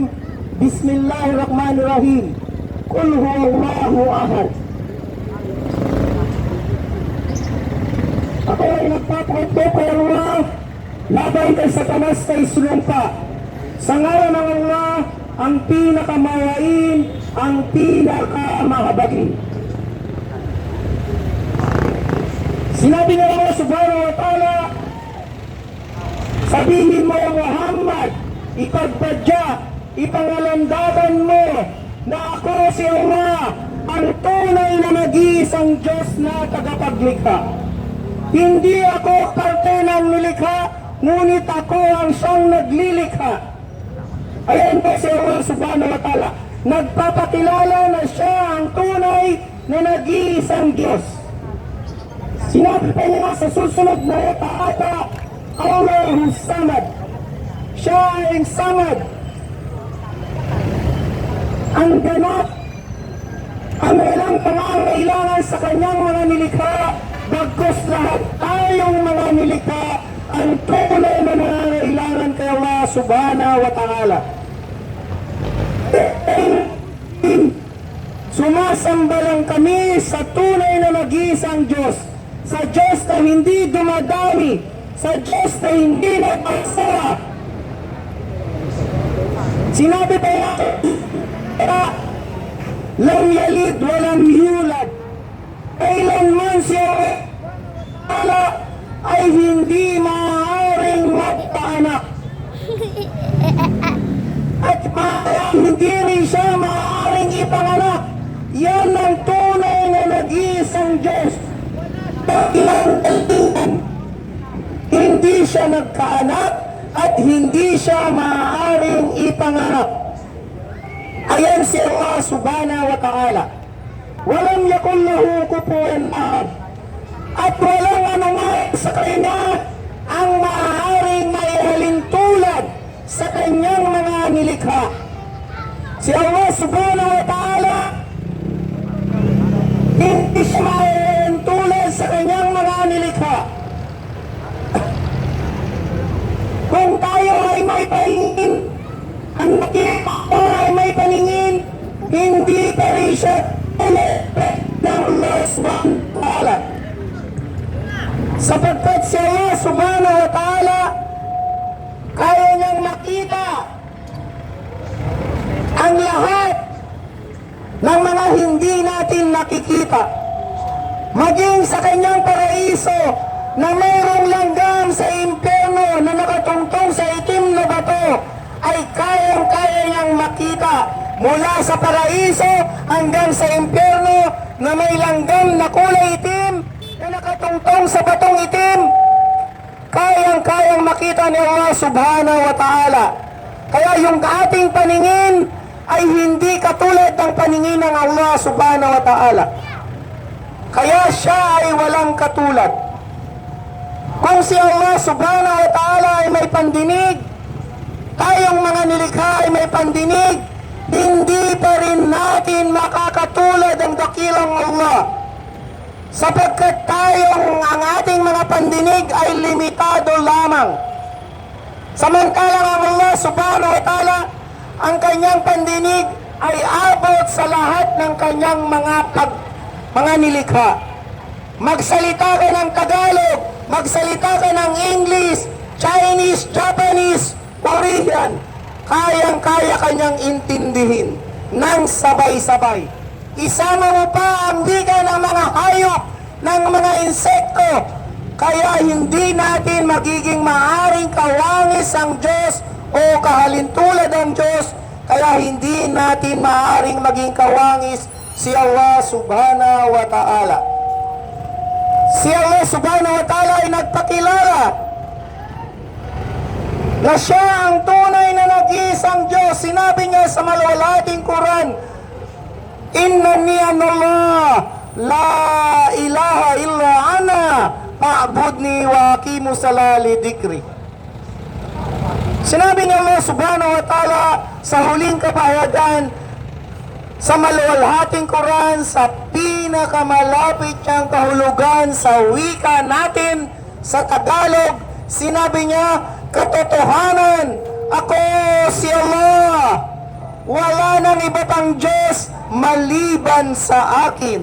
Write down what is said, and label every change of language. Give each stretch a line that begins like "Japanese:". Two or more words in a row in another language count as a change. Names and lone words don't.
Arabic: Bismillahirrahmanirrahim. قل هو الله أحد."
Filipino: Ako ay nagpapakita kay Allah laban kay Satanas kay sulumpa. Sa ngalan ng Allah, ang pinakamayain, ang pinakamahabagin. Sinabi ng Allah
Arabic: سبحانه وتعالى,
Filipino: sabihin mo ya Muhammad, ipagpadya, ipangalandaban mo na ako si Allah, ang tunay na nag-iisang Diyos na tagapaglikha. Hindi ako parte ng nilikha, ngunit ako ang siyang naglilikha. Ayan po si Allah
Arabic: سبحانه وتعالى,
Filipino: nagpapakilala na siya ang tunay na nag-iisang Diyos. Sinabi pa niya sa susunod na taata,
Arabic: الله الصمد.
Filipino: Siya ay samad. Ang ganap, ang walang pangangailangan sa kanyang mga nilikha, bagkus lahat tayong mga nilikha ang tunay na nangangailangan kay Allah
Arabic: سبحانه وتعالى.
Filipino: Sumasamba lang kami sa tunay na nag-iisang Diyos. Sa Diyos na hindi dumadami, sa Diyos na hindi nagpagsara. Sinabi pa niya,
Arabic: لم يلد ولم يولد.
Filipino: Kailanman siya ay hindi maaaring magpaanak. At hindi rin siya maaaring ipanganak. Yan ang tunay na nag-iisang Diyos. Hindi siya nagkaanak at hindi siya maaaring ipanganak. Ayan si Allah
Arabic: سبحانه وتعالى. ولم يكن له كفوا أحد.
Filipino: At walang anuman sa kanya ang maaaring maihalin tulad sa kanyang mga nilikha. Si Allah
Arabic: سبحانه وتعالى
Filipino: hindi siya maihalin tulad sa kanyang mga nilikha. Kung tayo ay may paningin, ang nakita ay may paningin, hindi pa rin siya ng Allah
Arabic: سبحانه وتعالى.
Filipino: Sapagkat si Allah
Arabic: سبحانه وتعالى
Filipino: kaya niyang makita ang lahat ng mga hindi natin nakikita. Maging sa kanyang paraiso na mayroong langgam sa impyerno na nakatungtong sa itim na bato ay kayang-kaya niyang makita mula sa paraiso hanggang sa impyerno na may langgam na kulay itim na nakatungtong sa batong itim. Kayang-kayang makita ni Allah
Arabic: سبحانه وتعالى.
Filipino: Kaya yung ating paningin ay hindi katulad ng paningin ng Allah
Arabic: سبحانه وتعالى.
Filipino: Kaya siya ay walang katulad. Kung si Allah
Arabic: سبحانه وتعالى
Filipino: ay may pandinig, tayong mga nilikha ay may pandinig, hindi pa rin natin makakatulad ang dakilang Allah. Sapagkat ang ating mga pandinig ay limitado lamang. Samantalang ang Allah
Arabic: سبحانه وتعالى,
Filipino: ang kanyang pandinig ay abot sa lahat ng kanyang mga nilikha. Magsalita ka ng Tagalog, magsalita ka ng English, Chinese, Japanese, Korean, kayang-kaya kanyang intindihin ng sabay-sabay. Isama mo pa ang wika ng mga hayop, ng mga insekto, kaya hindi natin magiging maaring kawangis ang Diyos o kahalintulad ang Diyos, kaya hindi natin maaring maging kawangis si Allah
Arabic: سبحانه وتعالى.
Filipino: Si Allah
Arabic: سبحانه وتعالى
Filipino: ay nagpakilala na siya ang tunay na nag-iisang Diyos. Sinabi niya sa maluwalhating Quran,
Arabic: إنني أنا الله لا إله إلا أنا فاعبدني وأقم الصلاة لذكري.
Filipino: Sinabi ni Allah
Arabic: سبحانه وتعالى
Filipino: sa huling kapahayagan sa maluwalhating Quran, sa pinakamalapit niyang kahulugan sa wika natin sa Tagalog, sinabi niya, katotohanan, ako si Allah, wala nang iba pang Diyos maliban sa akin.